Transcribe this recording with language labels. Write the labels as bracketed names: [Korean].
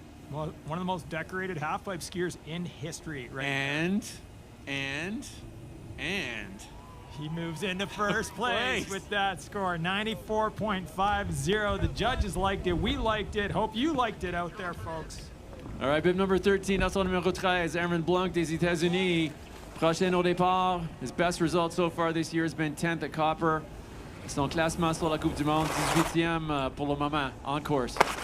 [English] One of the most decorated halfpipe skiers in history, right? And he moves into 1st place with that score, 94.50. The judges liked it. We liked it. Hope you liked it out there, folks. All right, bib number 13, [French] national numéro 13, [English] Aaron Blunck [French] des États-Unis. Prochain au départ. [English] His best result so far this year has been 10th at Copper. [French] Son classement sur la Coupe du Monde, 18e pour le moment, en course.